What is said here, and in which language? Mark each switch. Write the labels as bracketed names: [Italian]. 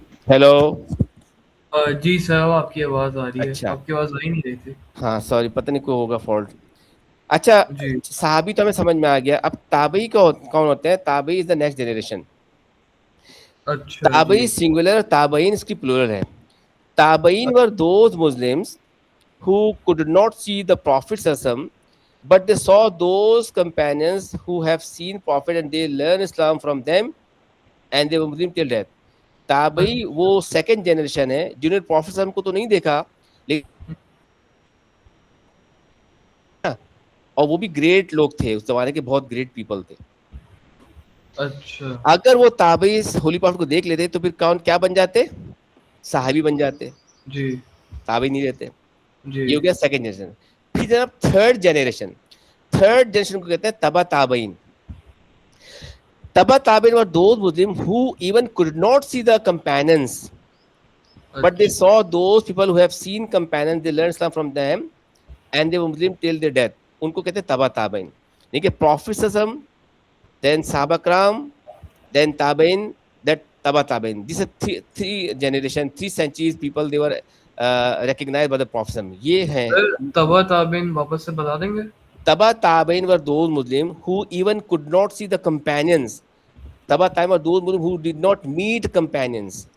[Urdu] Hello. جی صاحب آپ کی آواز آ رہی ہے. اچھا آپ کی آواز آ ہی نہیں رہی تھی. ہاں سوری, پتہ نہیں کوئی ہوگا فالٹ. اچھا جی صحابی تو ہمیں سمجھ میں آ گیا. اب تابعی کون ہوتے ہیں؟ تابعی [English] Is the next generation. [Urdu] اچھا تابعی جی سنگولر اور تابعین اس کی پلورل ہے. [English] تابعین were those Muslims who could not see the Prophet ﷺ, but they saw those companions who have seen Prophet and they learn Islam from them and they were Muslim till death. [Urdu] تابعی وہ second generation ہے جنہوں نے prophet صلی اللہ علیہ وسلم کو تو نہیں دیکھا لیکن اور وہ بھی گریٹ لوگ تھے اس زمانے کے, بہت گریٹ پیپل تھے. اچھا اگر وہ تابعی ہولی پروفٹ کو دیکھ لیتے تو پھر کون کیا بن جاتے؟ صحابی بن جاتے, جی تابعی نہیں رہتے. جی یہ ہو گیا سیکنڈ جنریشن. پھر جناب تھرڈ جنریشن, تھرڈ جنریشن کو کہتے ہیں تبع تابعین. [English] تبع تابعین were those Muslims who even could not see the companions, but they [Urdu] اچھا [English] saw those people who have seen companions, they learned Islam from them and they were Muslim till their death. [Urdu] ان کو کہتے ہیں تبع تابعین. دیکھیے Prophet صلی اللہ علیہ وسلم, then صحابہ کرام, then تابعین, that تبع تابعین. [English] These are three generation, 3 centuries people they were recognized by the Prophet. [Urdu] یہ ہیں سر تبع تابعین واپس سے بتا دیں گے. [English] تبع تابعین were those Muslim who even could not see the companions. تبع تابعین were those Muslim who did not meet companions.